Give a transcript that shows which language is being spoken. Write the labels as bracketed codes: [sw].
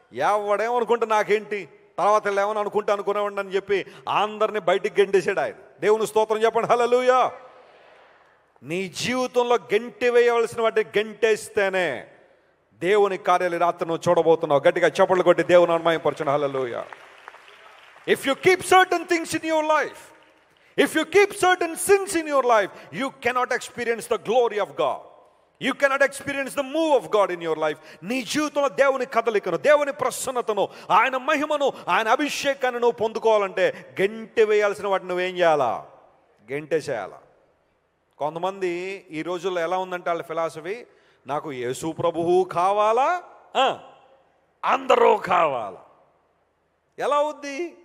[te] ఎవడేమనుకుంటే నాకేంటి, తర్వాత ఏమని అనుకునేవాడిని అని చెప్పి అందరినీ బయటికి గెంటేసాడు ఆయన. దేవుని స్తోత్రం చెప్పండి, హల్లెలూయా. నీ జీవితంలో గెంటి వేయవలసిన వాటిని గెంటేస్తేనే దేవుని కార్యాలు రాత్రి నువ్వు చూడబోతున్నావు. గట్టిగా చప్పట్లు కొట్టి దేవుని మహిమపరచండి, హల్లెలూయా. [en] If you keep certain things in your life, if you keep certain sins in your life, you cannot experience the glory of God. You cannot experience the move of God in your life. [te] నీ జీవితంలో దేవుని కదలికను, దేవుని ప్రసన్నతను, ఆయన మహిమను, ఆయన అభిషేకాన్ని నువ్వు పొందుకోవాలంటే గెంటె వేయాల్సిన వాటిని నువ్వేం చేయాలా? గెంటేసేయాలా. కొంతమంది ఈ రోజుల్లో ఎలా ఉందంటే వాళ్ళ ఫిలాసఫీ, నాకు యేసు ప్రభువు కావాలా, అందరూ కావాలా. ఎలా ఉంది?